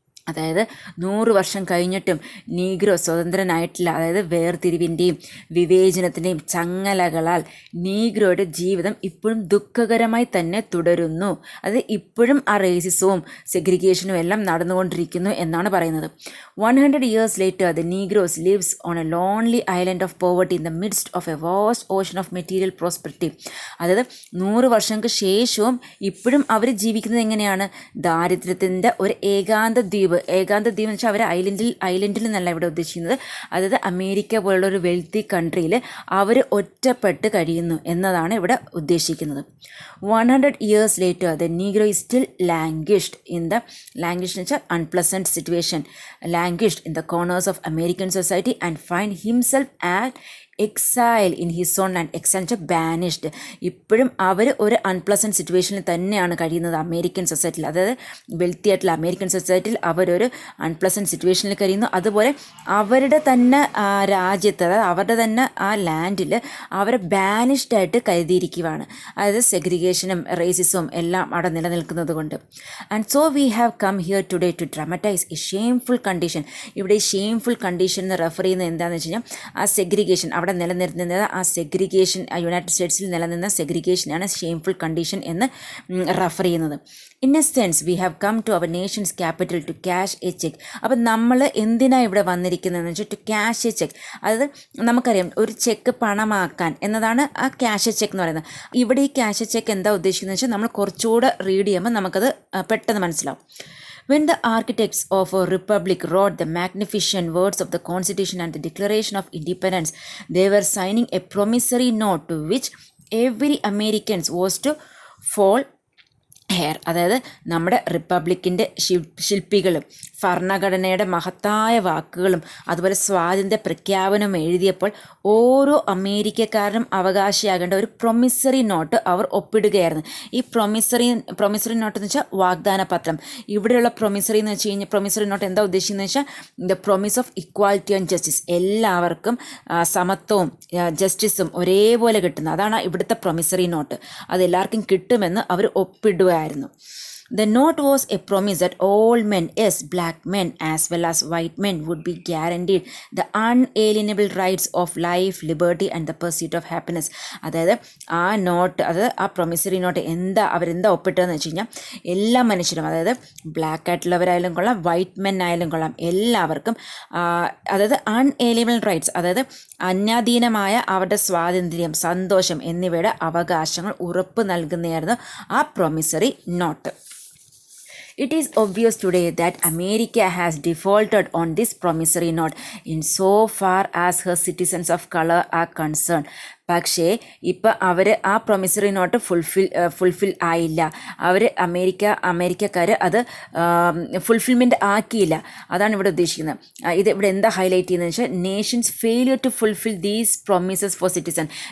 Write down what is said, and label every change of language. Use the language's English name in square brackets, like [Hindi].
[Malayalam] അതായത് 100 വർഷം കഴിഞ്ഞിട്ടും നീഗ്രോ സ്വതന്ത്രനായിട്ടില്ല. അതായത് വേർതിരിവിൻ്റെയും വിവേചനത്തിൻ്റെയും ചങ്ങലകളാൽ നീഗ്രോയുടെ ജീവിതം ഇപ്പോഴും ദുഃഖകരമായി തന്നെ തുടരുന്നു. അത് ഇപ്പോഴും ആ റേസിസവും സെഗ്രിഗേഷനും എല്ലാം നടന്നുകൊണ്ടിരിക്കുന്നു എന്നാണ് പറയുന്നത്. [English] 100 years later, the Negroes lives on a lonely island of poverty in the midst of a vast ocean of material prosperity. [Malayalam] അതായത് 100 വർഷങ്ങൾക്ക് ശേഷവും ഇപ്പോഴും അവർ ജീവിക്കുന്നത് എങ്ങനെയാണ്? ദാരിദ്ര്യത്തിൻ്റെ ഒരു ഏകാന്ത ദ്വീപ് എന്ന് വെച്ചാൽ അവർ ഐലൻഡിൽ നിന്നല്ല ഇവിടെ ഉദ്ദേശിക്കുന്നത്. അതായത് അമേരിക്ക പോലുള്ള ഒരു വെൽത്തി കൺട്രിയിൽ അവർ ഒറ്റപ്പെട്ട് കഴിയുന്നു എന്നതാണ് ഇവിടെ ഉദ്ദേശിക്കുന്നത്. [English] 100 years later, the Negro is still languished in the unpleasant situation, languished in the corners of American society and find himself at exile in his own land. [Malayalam] Exile എന്ന് വെച്ചാൽ ബാനിഷ്ഡ്. ഇപ്പോഴും അവർ ഒരു അൺപ്ലസൻറ്റ് സിറ്റുവേഷനിൽ തന്നെയാണ് കഴിയുന്നത് അമേരിക്കൻ സൊസൈറ്റിയിൽ. അതായത് wealthy ആയിട്ടുള്ള അമേരിക്കൻ സൊസൈറ്റിയിൽ അവരൊരു അൺപ്ലസൻറ്റ് സിറ്റുവേഷനിൽ കഴിയുന്നു. അതുപോലെ അവരുടെ തന്നെ രാജ്യത്ത്, അതായത് അവരുടെ തന്നെ ആ ലാൻഡിൽ അവരെ ബാനിഷ്ഡായിട്ട് കരുതിയിരിക്കുകയാണ്. അതായത് സെഗ്രിഗേഷനും റേസിസവും എല്ലാം അവിടെ നിലനിൽക്കുന്നത് കൊണ്ട്. [English] And so we have come here today to dramatize a shameful condition. [Malayalam] ഇവിടെ ഈ ഷെയിംഫുൾ കണ്ടീഷൻ എന്ന് റെഫർ ചെയ്യുന്നത് എന്താണെന്ന് വെച്ച് കഴിഞ്ഞാൽ ആ സെഗ്രിഗേഷൻ, അവിടെ നിലനിർത്തുന്നത് ആ സെഗ്രിഗേഷൻ, യുണൈറ്റഡ് സ്റ്റേറ്റ്സിൽ നിലനിന്ന സെഗ്രിഗേഷനാണ് ഷെയിംഫുൾ കണ്ടീഷൻ എന്ന് റെഫർ ചെയ്യുന്നത്. [English] In a sense we have come to our nation's capital to cash a cheque. [Malayalam] അപ്പം നമ്മൾ എന്തിനാണ് ഇവിടെ വന്നിരിക്കുന്നതെന്ന് വെച്ചാൽ [English] To cash a cheque. [Malayalam] അതായത് നമുക്കറിയാം ഒരു ചെക്ക് പണമാക്കാൻ എന്നതാണ് ആ ക്യാഷ് എ ചെക്ക് എന്ന് പറയുന്നത്. ഇവിടെ ഈ ക്യാഷ് എ ചെക്ക് എന്താ ഉദ്ദേശിക്കുന്നത് വെച്ചാൽ നമ്മൾ കുറച്ചുകൂടെ റീഡ് ചെയ്യുമ്പോൾ നമുക്കത് പെട്ടെന്ന് മനസ്സിലാവും. [English] When the architects of a republic wrote the magnificent words of the Constitution and the Declaration of Independence, they were signing a promissory note to which every American was to fall heir. [Malayalam] അതായത് നമ്മുടെ റിപ്പബ്ലിക്കിൻ്റെ ശില്പികളും ഭരണഘടനയുടെ മഹത്തായ വാക്കുകളും അതുപോലെ സ്വാതന്ത്ര്യ പ്രഖ്യാപനം എഴുതിയപ്പോൾ ഓരോ അമേരിക്കക്കാരനും അവകാശിയാകേണ്ട ഒരു പ്രൊമിസറി നോട്ട് അവർ ഒപ്പിടുകയായിരുന്നു. ഈ പ്രൊമിസറി നോട്ട് എന്ന് വെച്ചാൽ വാഗ്ദാന പത്രം. ഇവിടെയുള്ള പ്രൊമിസറി എന്ന് വെച്ച് കഴിഞ്ഞാൽ പ്രൊമിസറി നോട്ട് എന്താ ഉദ്ദേശിക്കുന്നത് വെച്ചാൽ [English] The promise of equality and justice. [Malayalam] എല്ലാവർക്കും സമത്വവും ജസ്റ്റിസും ഒരേപോലെ കിട്ടുന്ന, അതാണ് ഇവിടുത്തെ പ്രൊമിസറി നോട്ട്. അത് എല്ലാവർക്കും കിട്ടുമെന്ന് അവർ ഒപ്പിടുകയായിരുന്നു. [English] The note was a promise that all men, yes, black men as well as white men, would be guaranteed the unalienable rights of life, liberty and the pursuit of happiness. [Malayalam] അതായത് ആ not, അതായത് ആ promissory note അവരെന്താ ഒപ്പിട്ടതെന്ന് വെച്ച് കഴിഞ്ഞാൽ എല്ലാ മനുഷ്യരും, അതായത് ബ്ലാക്ക് ആയിട്ടുള്ളവരായാലും കൊള്ളാം, വൈറ്റ് മെൻ ആയാലും കൊള്ളാം, എല്ലാവർക്കും അതായത് അൺഎലിയബിൾ റൈറ്റ്സ്, അതായത് അന്യാധീനമായ അവരുടെ സ്വാതന്ത്ര്യം, സന്തോഷം എന്നിവയുടെ അവകാശങ്ങൾ ഉറപ്പ് നൽകുന്നതായിരുന്നു ആ promissory note. [English] It is obvious today that America has defaulted on this promissory note in so far as her citizens of color are concerned. [Malayalam] പക്ഷേ ഇപ്പം അവർ ആ പ്രൊമിസറി നോട്ട് ഫുൾഫിൽ ആയില്ല. അവർ അമേരിക്കക്കാർ അത് ഫുൾഫിൽമെൻറ്റ് ആക്കിയില്ല. അതാണ് ഇവിടെ ഉദ്ദേശിക്കുന്നത്. ഇത് ഇവിടെ എന്താ ഹൈലൈറ്റ് ചെയ്യുന്നത് വെച്ചാൽ [English] Nation's failure to fulfil these promises for citizen.